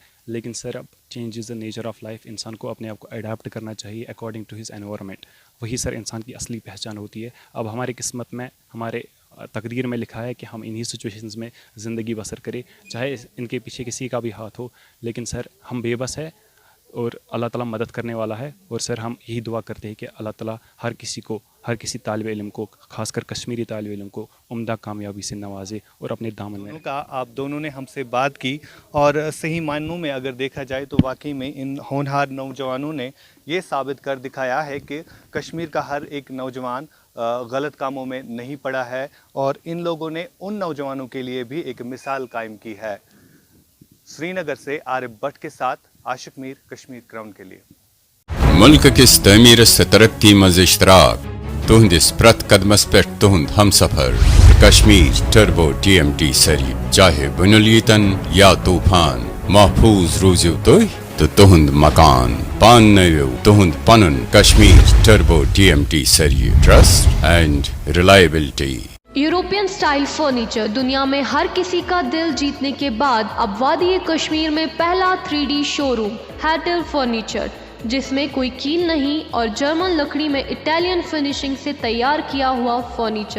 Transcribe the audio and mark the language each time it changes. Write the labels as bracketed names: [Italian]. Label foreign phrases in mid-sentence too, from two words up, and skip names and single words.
[Urdu] لیکن سر، اب [English] change is the nature of life. [Urdu] انسان کو اپنے آپ کو اڈاپٹ کرنا چاہیے [English] according to his environment. [Urdu] وہی سر انسان کی اصلی پہچان ہوتی ہے۔ اب ہمارے قسمت میں، ہمارے تقدیر میں لکھا ہے کہ ہم انہیں سچویشنز میں زندگی بسر کریں، چاہے ان کے پیچھے کسی کا بھی ہاتھ ہو. لیکن سر، ہم بے بس ہے, اور اللہ تعالیٰ مدد کرنے والا ہے. اور سر ہم یہی دعا کرتے ہیں کہ اللہ تعالیٰ ہر کسی طالب علم کو, خاص کر کشمیری طالب علم کو عمدہ کامیابی سے نوازے اور اپنے دامن میں. آپ دونوں نے ہم سے بات کی اور صحیح معنوں میں اگر دیکھا جائے تو واقعی میں ان ہونہار نوجوانوں نے یہ ثابت کر دکھایا ہے کہ کشمیر کا ہر ایک نوجوان غلط کاموں میں نہیں پڑا ہے, اور ان لوگوں نے ان نوجوانوں کے لیے بھی ایک مثال قائم کی ہے. سری نگر سے عارف بٹ کے ساتھ عاشق میر, کشمیر کراؤن کے لیے. [Kashmiri] ملک کس تعمیر سے ترقی مز اشتراک تہندس پرت قدمس پہ تہند ہم سفر کشمیر ٹربو TMT سری, چاہے بنیلیتن یا طوفان محفوظ روزیو تھی تو تہند مکان پان نو تہند پنن کشمیر ٹربو TMT سری, [English] trust and reliability. European style [Urdu] فرنیچر دنیا میں ہر کسی کا دل جیتنے کے بعد اب وادی کشمیر میں پہلا 3D [English] show room [Urdu] ہیٹل فرنیچر, جس میں کوئی کیل نہیں اور جرمن لکڑی میں [English] Italian finishing [Urdu] سے تیار کیا ہوا فرنیچر.